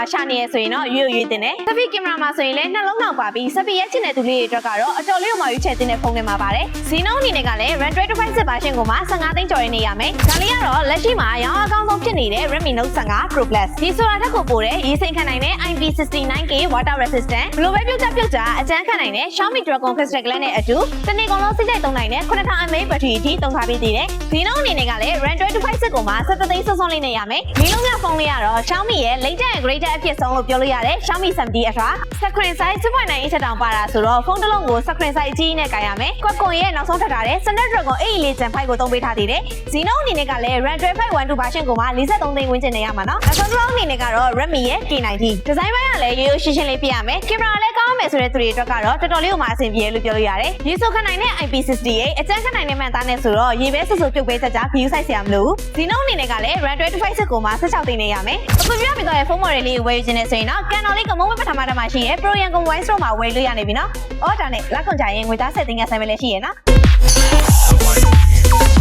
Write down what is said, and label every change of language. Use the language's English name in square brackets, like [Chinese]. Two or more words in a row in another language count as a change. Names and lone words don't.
[Burmese] ရှာနေရဆိုရင်တော့ရွေတင်တယ်စပီကင်မရာမှာဆိုရင်လည်းနှလုံးနောက်ပါပြီးစပီရဲ့ချစ်တဲ့သူလေးတွေအတွက်ကတော့အတော်လေးကိုမှရွေးချယ်တင်တဲ့ဖုန်းတွေမှာပါတယ်ဇီနိုအနေနဲ့ကလည်း [English] RAM 256 version [Burmese] ကိုမှ15သိန်းကျော်နဲ့ရမယ်ဒါလေးကတော့လက်ရှိမှာရောင်းအကောင်းဆုံးဖြစ်နေတဲ့ Redmi Note 15 Pro Plus ဒီဆိုတာထက်ကိုပိုတဲ့ရေးစိမ်ခံနိုင် တဲ့ IP69K [English] water resistant [Burmese] ဘလိုပဲပြုတ်ကြအကျန်းခံနိုင်တဲ့ Xiaomi Dragon Crystal Glass နဲ့အတူတနေ့ကုန်လုံးစိတ်တိုက်သုံးနိုင်တဲ့ 9000mAh ဘက်ထရီအထိသုံးထားပေးသေးတယ်ဒီလုံးအနေနဲ့ကလည်း RAM 256ကိုမှ17သိန်းစွန်းလေးနဲ့ရမယ်ဒီလုံးကဖု န်းလေးကတော့ Xiaomi ရဲ့ [English] latest and greatest [Burmese] အဖြစ်ဆုံးလို့ပြောလို့ရတယ် Xiaomi 70 Ultra [English] screen size 2.9 inch [Burmese] တောင်ပါတာဆိုတော့ဖုန်းတစ်လုံးကို [English] screen size [Burmese] အကြီးနဲ့ကိုင်ရမယ် Qualcomm ရဲ့နောက်ဆုံးထပ် ထားတဲ့ Snapdragon 8 Gen 5ကိုသုံးပေးထားသေးတယ်ဇီနိုအနေနဲ့ကလည်း [English] RAM 2512 version [Burmese] ကိုမှ43သိန်းဝန်းကျင်နဲ့ရမှာနော်နောက်ဆုံးအနေနဲ့ကတော့ Redmi ရဲ့ K90 ဒီဇိုင်းပိုင်းကလည်းရိုးရိုးရှင်းရှင်းလေးပြရမယ်ကင်မရာလည်းကောင်းမယ်ဆိုတဲ့သူတွေအတွက်ကတော့တော်တော်လေးကိုမှအဆင်ပြေလို့ပြောလို့ရတယ်ရေဆိုခနိုင်တဲ့ IP68 အကျန်းခနိုင်တဲ့မှန်သားနဲ့ဆိုတော့ရေပဲဆူဆူပြုတ်ပေးကြ [English] view size [Burmese] ဆရာမလို့ဇီနိုအနေနဲ့ကလည်း RAM 256ကိုမှ16သိန်းနဲ့ရမယ်အခုပြပြီးတော့ဖုန်း model လေးကိုဝယ်ယူခြင်းနဲ့ဆိုရင်တော့ကန်တော်လေးကမုံဝဲပထမတမှာရှိရဲ့ Pro Yangon Wine Store မှာဝယ်လို့ရနေပြီနော်အော်ဒါနဲ့လက်ကွန်ကြရင်ငွေသား7သိန်းကဆိုင်ပဲလည်းရှိရဲ့နော်